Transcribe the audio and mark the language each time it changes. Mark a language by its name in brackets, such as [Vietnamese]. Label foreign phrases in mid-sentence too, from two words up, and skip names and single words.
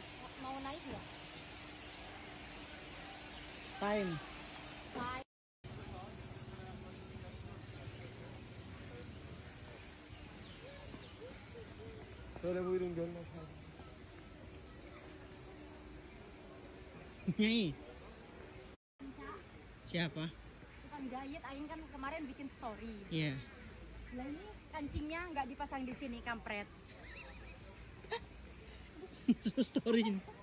[Indonesian] Mau naik nggak? Time. Naik. [Turkish] Şöyle buyurun gönül efendim. [Indonesian] Nyai. Siapa? Tukang jahit, Aing kan kemarin bikin story. Iya. Lah ini kancingnya nggak dipasang di sini, kampret. Story ini.